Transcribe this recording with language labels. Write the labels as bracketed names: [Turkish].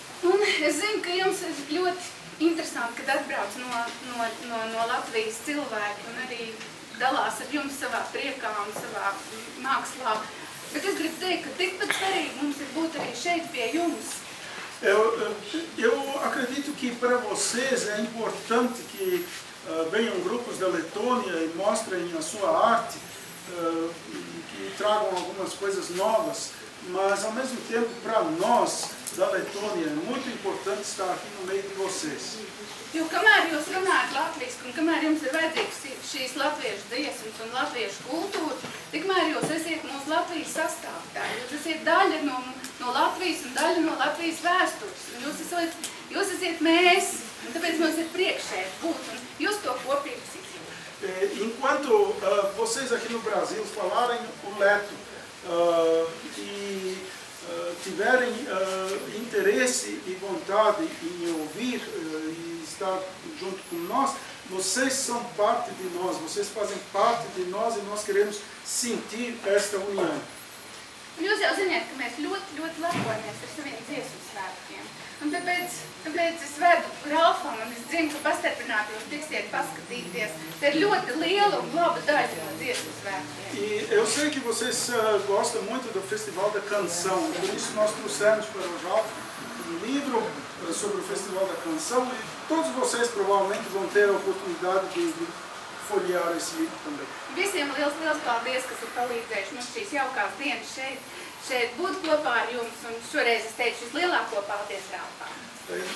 [Latvian] Un es zinu, ka jums ir ļoti interesanti, kad atbrauc no Latvijas cilvēki un arī dalās ar jums savā priekā un savā mākslā. Bet es gribu teikt, ka tikpat svarīgi mums ir būt arī šeit pie jums. [Portuguese] Eu acredito que para vocês é importante que venham grupos da Letônia e mostrem a sua arte, que tragam algumas coisas novas, mas ao mesmo tempo para nós da Letônia é muito importante estar aqui no meio de vocês. [Latvian] Jo kamēr jūs runājat latviski un kamēr jums ir vajadzīgs šīs latviešu dziesmas un latviešu kultūra, tikmēr jūs esiet mūsu Latvijas sastāvdaļa. Jūs esiet daļa no Latvijas un daļa no Latvijas vēstures. Jūs esiet mēs, un tāpēc mums ir prieks šeit būt, un jūs to kopības izjūt. [Portuguese] Enquanto vocês aqui no Brasil falarem o leto e tiverem interesse e vontade em ouvir e estar junto com nós, vocês são parte de nós, vocês fazem parte de nós e nós queremos sentir esta união. [Latvian] Un jūs jau ziniet, ka mēs ļoti, ļoti lepojamies ar saviem dziesmu svētkiem. Un tāpēc es vedu Ralfam un es zinu, ka pastarpināti jūs tiksiet paskatīties. Tā ir ļoti liela un laba daļa no dziesmu svētkiem. [Portuguese] E eu sei que vocês gostam muito do Festival da Canção, por isso nós trouxemos para o Ralf um livro sobre o Festival da Canção e todos vocês provavelmente vão ter a oportunidade de folhear esse livro também. [Latvian] Visiem liels paldies, kas ir palīdzējuši mums šīs jaukās dienas šeit būt kopā ar jums, un šoreiz es teikšu vislielāko paldies Ralfam.